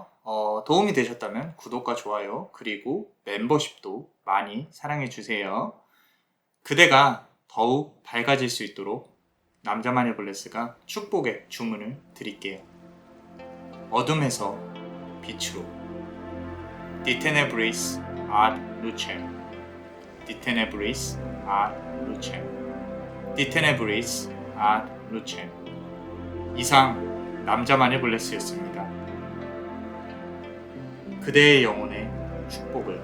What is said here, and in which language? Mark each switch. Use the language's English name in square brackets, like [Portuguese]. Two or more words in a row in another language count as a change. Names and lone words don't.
[Korean] 도움이 되셨다면 구독과 좋아요 그리고 멤버십도 많이 사랑해주세요. 그대가 더욱 밝아질 수 있도록 남자만의 블레스가 축복의 주문을 드릴게요. 어둠에서 빛으로. [Latin] Di tenebris ad lucem. Di tenebris ad lucem. Di tenebris ad lucem. [Korean] 이상 남자만의 블레스였습니다. 그대의 영혼에 축복을.